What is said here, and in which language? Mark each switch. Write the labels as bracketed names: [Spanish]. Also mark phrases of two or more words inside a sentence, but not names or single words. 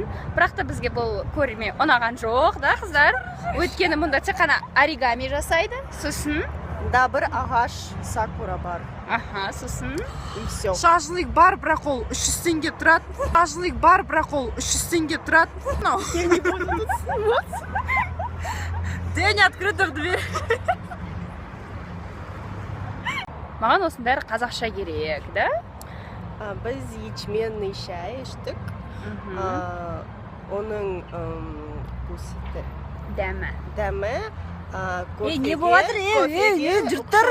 [Kazakh] Бірақ та бізге бұл көрме ұнаған жоқ, да, қыздар? Өйткені мұнда тек қана оригами жасайды. Сосын Да, бір ағаш сакура бар. Аха, сосын [Russian] И все. [Kazakh] Шашлык бар, бірақ ол 300 теңге тұрады. Шашлык бар, бірақ ол 300 теңге тұрады. [Russian] Я не буду тут сниматься. День открытых дверей. [Kazakh] маған осының бәрі қазақша керек, да? Біз ячменный шай іштік. Оның дәмі не болады? Жұрттар.